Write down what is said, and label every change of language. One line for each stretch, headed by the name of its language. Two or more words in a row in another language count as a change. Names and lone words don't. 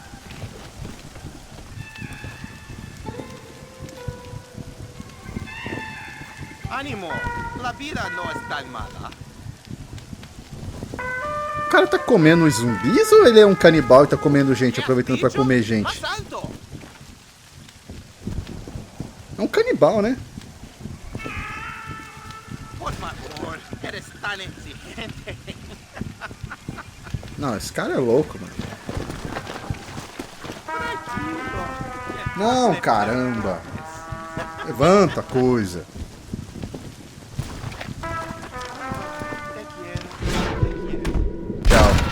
Spanish: Ánimo, la vida no es tan mala.
Portuguese: O cara tá comendo os zumbis ou ele é um canibal e tá comendo gente, aproveitando pra comer gente? É um canibal, né?
Spanish: Por favor, eres tan exigente.
Portuguese: Não, esse cara é louco, mano. Não, caramba. Levanta a coisa. Tchau.